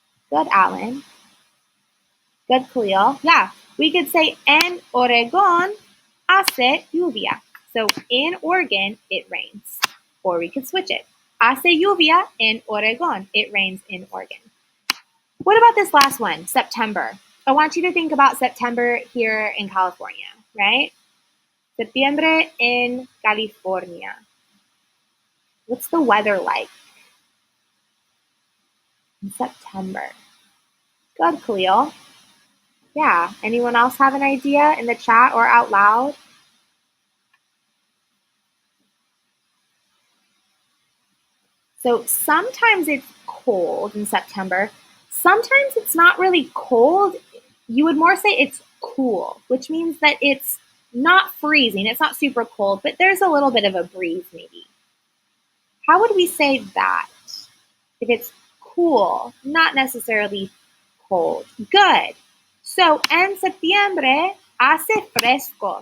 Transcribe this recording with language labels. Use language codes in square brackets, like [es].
[en] Good, Alan. Good, Khalil. Yeah, we could say, en Oregon hace lluvia. So in Oregon, it rains. Or we could switch it. [es] Hace lluvia en Oregon. It rains in Oregon. [en] What about this last one, September? I want you to think about September here in California, right? Septiembre in California. What's the weather like in September? Good, Khalil. Yeah. Anyone else have an idea in the chat or out loud? So sometimes it's cold in September. Sometimes it's not really cold. You would more say it's cool, which means that it's not freezing. It's not super cold, but there's a little bit of a breeze maybe. How would we say that? If it's cool, not necessarily cold. Good. [es] So en septiembre hace fresco.